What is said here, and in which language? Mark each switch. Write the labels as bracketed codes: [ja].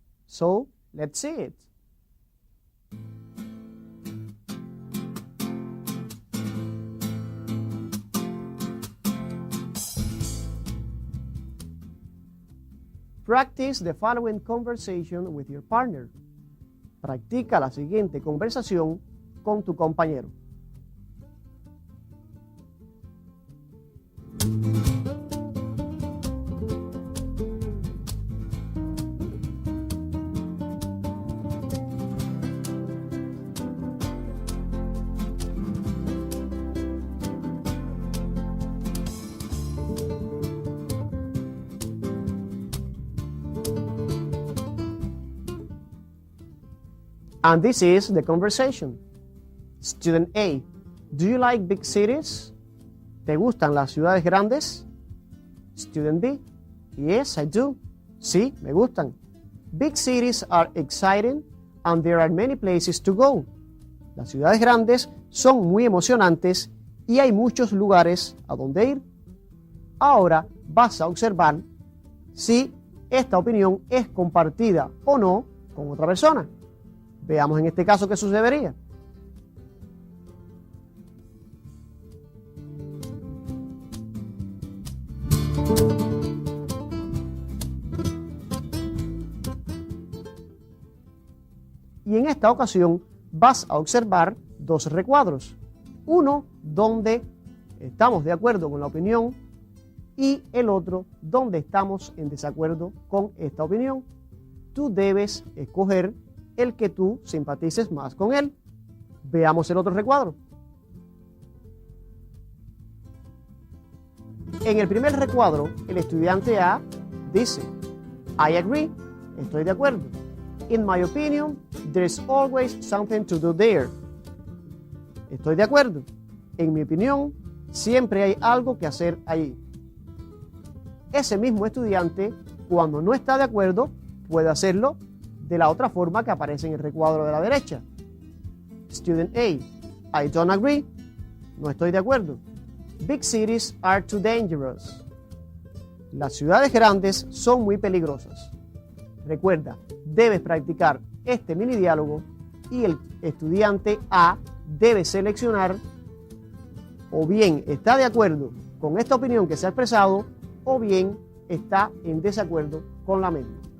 [en] So, let's see it. Practice the following conversation with your partner. [es] Practica la siguiente conversación con tu compañero. [en] And this is the conversation. Student A, do you like big cities? [es] ¿Te gustan las ciudades grandes? [en] Student B, yes, I do. [es] Sí, me gustan. [en] Big cities are exciting and there are many places to go. [es] Las ciudades grandes son muy emocionantes y hay muchos lugares a donde ir. Ahora vas a observar si esta opinión es compartida o no con otra persona. Veamos en este caso qué sucedería. Y en esta ocasión vas a observar dos recuadros. Uno donde estamos de acuerdo con la opinión y el otro donde estamos en desacuerdo con esta opinión. Tú debes escoger el que tú simpatices más con él. Veamos el otro recuadro. En el primer recuadro, el estudiante A dice, [en] I agree, [es] estoy de acuerdo. [en] In my opinion, there's always something to do there. [es] Estoy de acuerdo. En mi opinión, siempre hay algo que hacer allí. Ese mismo estudiante, cuando no está de acuerdo, puede hacerlo de la otra forma que aparece en el recuadro de la derecha. [en] Student A, I don't agree. [es] No estoy de acuerdo. [en] Big cities are too dangerous. [es] Las ciudades grandes son muy peligrosas. Recuerda, debes practicar este mini diálogo y el estudiante A debe seleccionar o bien está de acuerdo con esta opinión que se ha expresado o bien está en desacuerdo con la misma.